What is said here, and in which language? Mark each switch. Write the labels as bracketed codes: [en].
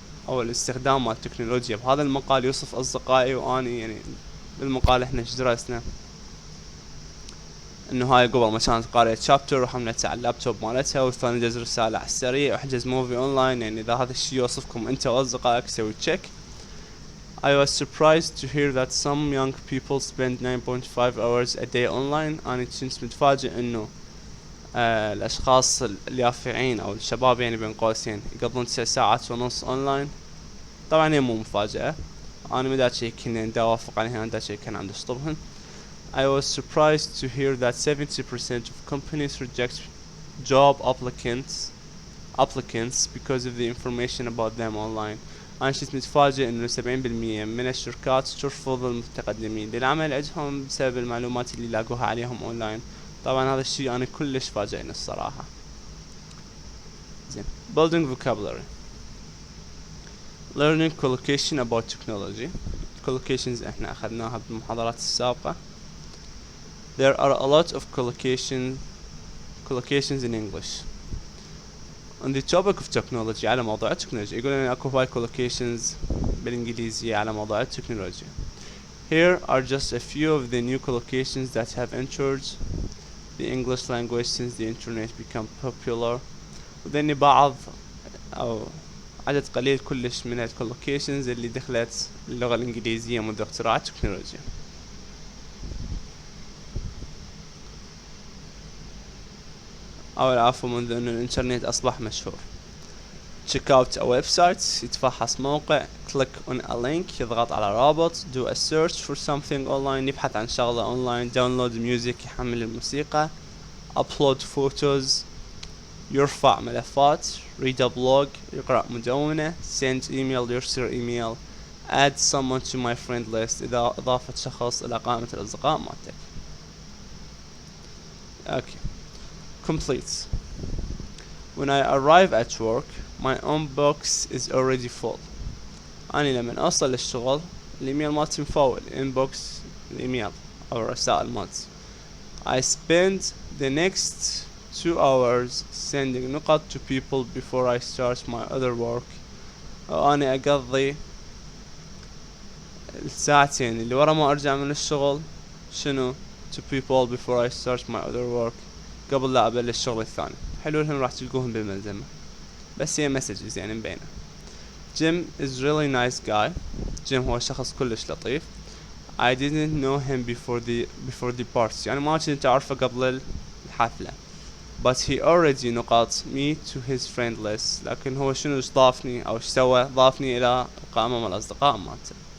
[ar] الاستخدام مال التكنولوجيا بهذا المقال يوصف أصدقائي وأني. يعني بالمقال احنا ايش درسنا؟ انه هاي قبل ما كانت قارئة شابتر وحملتها على اللابتوب مالتها، والثاني دز رسالة على السريع وحجز موفي اونلاين. يعني اذا هذا الشي يوصفكم انت واصدقائك سوي تشيك. [en] I was surprised to hear that some young people spend 9.5 hours a day online. [ar] أنا كنت متفاجئ انه الاشخاص اليافعين او الشباب يعني بين قوسين يقضون 9 ساعات ونص اونلاين. طبعا هي مو مفاجأة، انا ما دا شي كنا ندوافق عليها، انا دا شي كان عندي اشطبهن. [en] I was surprised to hear that 70% of companies reject job applicants because of the information about them online. [ar] أنا كنت متفاجئ إنه 70% من الشركات ترفض المتقدمين للعمل عندهم بسبب المعلومات اللي لاقوها عليهم أونلاين. طبعا هذا الشيء أنا كلش فاجئني الصراحة. [en] زين، building vocabulary. learning collocation about technology. [ar] collocations احنا أخذناها بالمحاضرات السابقة. [en] There are a lot of collocations in English. On the topic of technology، [ar] على موضوع التكنولوجيا، يقول لنا اكو هاي collocations بالانجليزية على موضوع التكنولوجيا. [en] Here are just a few of the new collocations that have entered the English language since the internet became popular. [ar] وذني بعض أو عدد قليل كلش من الكولوكيشنز اللي دخلت اللغة الانجليزية منذ اختراع التكنولوجيا. او العفو، منذ ان الانترنت اصبح مشهور. [en] check out a website، [ar] يتفحص موقع. [en] click on a link، [ar] يضغط على رابط. [en] do a search for something online، [ar] يبحث عن شغلة اونلاين. [en] download music، [ar] يحمل الموسيقى. [en] upload photos، [ar] يرفع ملفات. [en] read a blog، [ar] يقرأ مدونة. [en] send email، [ar] يرسل ايميل. [en] add someone to my friend list، [ar] إذا إضافة شخص إلى قائمة الأصدقاء مالتك. [en] okay. complete. when I arrive at work my inbox is already full. [ar] أنا لما أوصل للشغل الإيميل مالتي مفول. inbox الإيميل أو الرسائل مالتي. [en] I spend the next 2 hours sending نقط to people before I start my other work. [ar] وأنا أقضي الساعتين اللي ورا ما أرجع من الشغل شنو [en] to people before I start my other work، [ar] قبل لا أبلش الشغل الثاني. حلولهم راح تلقوهم بالملزمة، بس هي messages يعني مبينة. [en] Jim is really nice guy. [ar] جيم هو شخص كلش لطيف. [en] I didn't know him before the party، [ar] يعني ما كنت أعرفه قبل الحفلة. [en] but he already [ar] نقط [en] me to his friend list، [ar] لكن هو شنو ضافني أو سوى، ضافني إلى القائمة من الأصدقاء مالته.